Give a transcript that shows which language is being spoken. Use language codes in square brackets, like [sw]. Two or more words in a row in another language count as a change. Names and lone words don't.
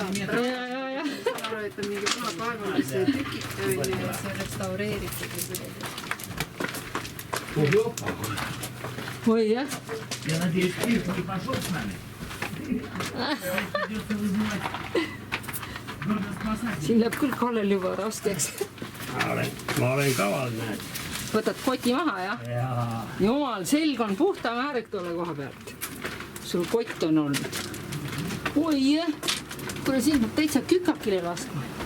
[et] Ja. Et on mingi vana kaevanduse tükike on ja see restaureeritud. Oi, jah. [ru] Я надеюсь, Кирка не пошел с нами. Придется вызывать гордоспасателей. [et] Siin läheb küll Kallel juba raskeks. Ma olen kaval, näed. Võtad koti maha, jah? Jaa. Jumal, selg on puhta määrek tolle koha pealt. Sul kott on olnud. Oi, jah. Kuule, siin peab täitsa kükakile laskma.